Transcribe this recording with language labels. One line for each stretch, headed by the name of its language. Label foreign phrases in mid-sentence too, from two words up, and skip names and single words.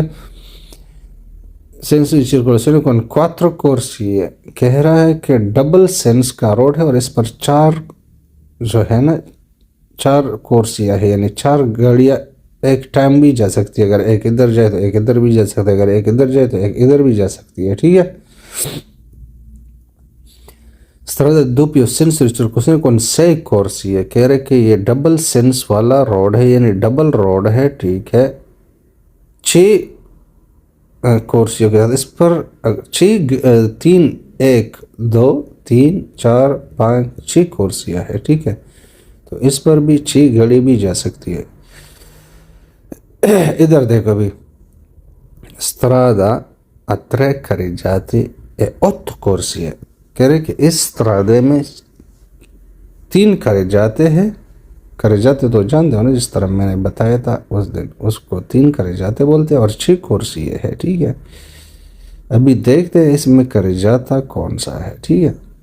Italian: senso circolazione con quattro corsie
Urdu: ہے، کہہ رہا ہے کہ
English: double sense
Urdu: کا روڈ ہے اور اس پر 4 جو ہے نا 4 کورسیاں ہے، یعنی 4 گاڑیاں ایک ٹائم بھی جا سکتی ہے. اگر ایک ادھر جائے تو ایک ادھر بھی جا سکتا ہے، اگر ایک ادھر جائے تو ایک ادھر بھی جا سکتی ہے، ٹھیک ہے.
Italian: strada doppio senso di circolazione con 6 corsi
Urdu: ہے، کہہ رہے کہ یہ
English: double sense
Urdu: والا روڈ ہے، یعنی
English: double road
Urdu: ہے، ٹھیک ہے. 6 کورسیوں کے ساتھ اس پر 3 1 2 3 4 5 6 کورسیاں ہے، ٹھیک ہے. تو اس پر بھی 6 گاڑی بھی جا سکتی ہے. ادھر دیکھو بھی
Italian: strada a 3 carreggiate e 8 corsie
Urdu: ہے، کہہ رہے کہ اس استرادے میں 3 carreggiate ہیں. carreggiate تو جانتے ہو نا، جس طرح میں نے بتایا تھا اس دن، اس کو 3 carreggiate بولتے ہیں اور 6 corsie ہے، ٹھیک ہے. ابھی دیکھتے ہیں اس میں carreggiata کون سا ہے، ٹھیک ہے.